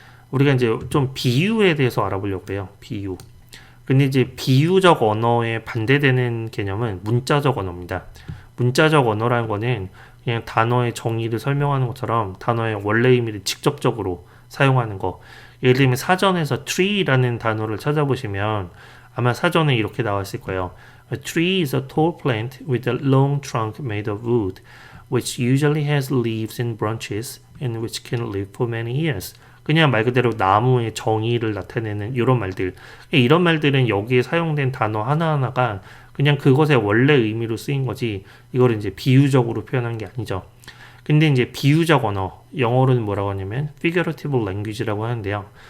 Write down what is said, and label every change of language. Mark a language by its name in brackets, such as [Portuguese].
[Korean] 우리가 이제 좀 비유에 대해서 알아보려고 해요. 비유. 근데 이제 비유적 언어에 반대되는 개념은 문자적 언어입니다. 문자적 언어라는 거는 그냥 단어의 정의를 설명하는 것처럼 단어의 원래 의미를 직접적으로 사용하는 거. 예를 들면 사전에서 tree라는 단어를 찾아보시면 아마 사전에 이렇게 나와 있을 거예요. [English] A tree is a tall plant with a long trunk made of wood, which usually has leaves and branches and which can live for many years. [Korean] 그냥 말 그대로 나무의 정의를 나타내는 이런 말들. 이런 말들은 여기에 사용된 단어 하나하나가 그냥 그것의 원래 의미로 쓰인 거지 이거를 이제 비유적으로 표현한 게 아니죠. 근데 이제 비유적 언어, 영어로는 뭐라고 하냐면 figurative language라고 하는데요.